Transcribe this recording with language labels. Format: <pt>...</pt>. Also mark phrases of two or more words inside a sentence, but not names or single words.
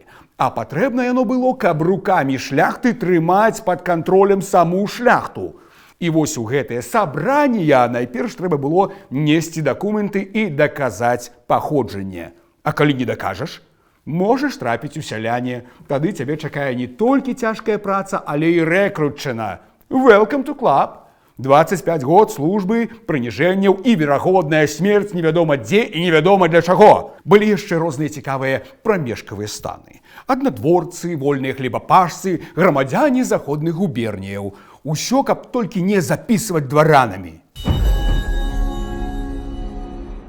<be>А патрэбна яно было, каб рукамі шляхты трымаць пад кантролем саму шляхту. І вось у гэтае сабранне найперш трэба было несці дакументы і даказаць паходжанне. А калі не дакажаш, можаш трапіць у сяляне. Тады цябе чакае не толькі цяжкая праца, але і рэкрутчына.</be> <en>Welcome to club!</en> <be>25 год службы, прыніжэнняў і верагодная смерць невядома дзе і невядома для чаго. Былі яшчэ розныя цікавыя прамежкавыя станы. Аднадворцы, вольныя хлебапашцы, грамадзяне заходных губерніяў. Усё, каб толькі не запісваць дваранамі.</be>